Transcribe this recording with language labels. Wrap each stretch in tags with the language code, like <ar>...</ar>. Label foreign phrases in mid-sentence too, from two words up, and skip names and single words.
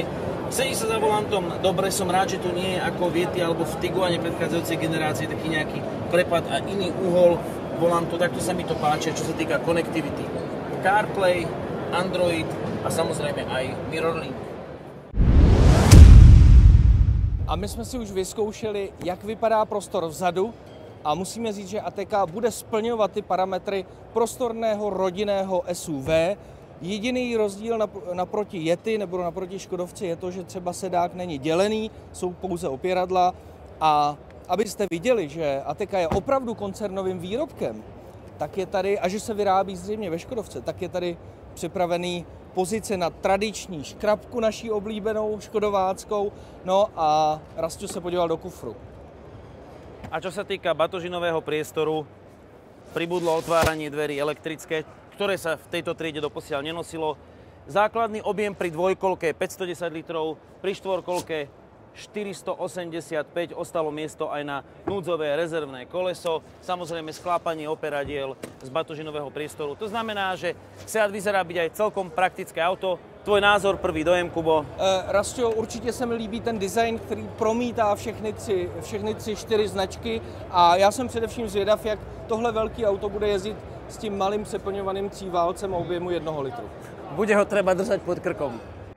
<sk>Sedí sa za volantom dobre, som rád, že tu nie je ako v Yeti alebo v Tiguane predchádzajúcej generácie taký nejaký prepad a iný uhol volantu, takto sa mi to páči, čo sa týka konektivity. CarPlay, Android a samozrejme aj MirrorLink.</sk> <cs>A my jsme si už vyzkoušeli, jak vypadá prostor vzadu, a musíme říct, že Ateca bude splňovat ty parametry prostorného rodinného SUV. Jediný rozdíl naproti Yeti nebo naproti Škodovce je to, že třeba sedák není dělený, jsou pouze opěradla. A abyste viděli, že Ateca je opravdu koncernovým výrobkem, tak je tady, a že se vyrábí zřejmě ve Škodovce, tak je tady připravený pozice na tradiční škrabku naší oblíbenou škodováckou. No a Rastio se podíval do kufru.</cs> <sk>A čo sa týka batožinového priestoru, pribudlo otváranie dverí elektrické, ktoré sa v tejto triede doposiaľ nenosilo. Základný objem pri dvojkolke 510 litrov, pri štvorkolke 485, ostalo miesto aj na núdzové rezervné koleso, samozrejme sklápanie operadiel z batožinového priestoru. To znamená, že Seat vyzerá byť aj celkom praktické auto. Tvoj názor, prvý dojem, Kubo?</sk> <cs>Rastio, určitě se mi líbí ten design, který promítá všechny tři 4 značky, a já jsem především zvědav, jak tohle velké auto bude jezdit s tím malým přeplňovaným tříválcem o objemu 1 litru.</cs> <sk>Bude ho treba držať pod krkom.</sk>